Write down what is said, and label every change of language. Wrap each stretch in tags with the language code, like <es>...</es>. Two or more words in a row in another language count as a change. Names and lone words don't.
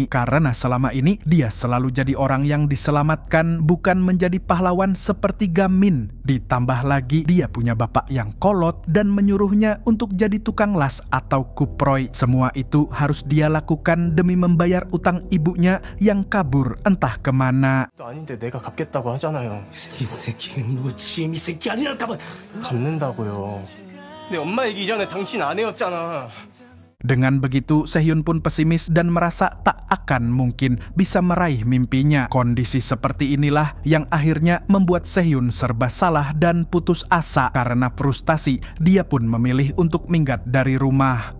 <id>Karena selama ini dia selalu jadi orang yang diselamatkan, bukan menjadi pahlawan seperti Gamin. Ditambah lagi dia punya bapak yang kolot dan menyuruhnya untuk jadi tukang las atau kuproy. Semua itu harus dia lakukan demi membayar utang ibunya yang kabur entah kemana.</id> <ko>아닌데 내가 갚겠다고 하잖아요. 이 새끼는 너 지금 이 새끼 아니랄까봐 갚는다고요. 내 엄마 얘기 이전에 당신 아내였잖아.</ko> <id>Dengan begitu, Sehyun pun pesimis dan merasa tak akan mungkin bisa meraih mimpinya. Kondisi seperti inilah yang akhirnya membuat Sehyun serba salah dan putus asa. Karena frustasi, dia pun memilih untuk minggat dari rumah.</id>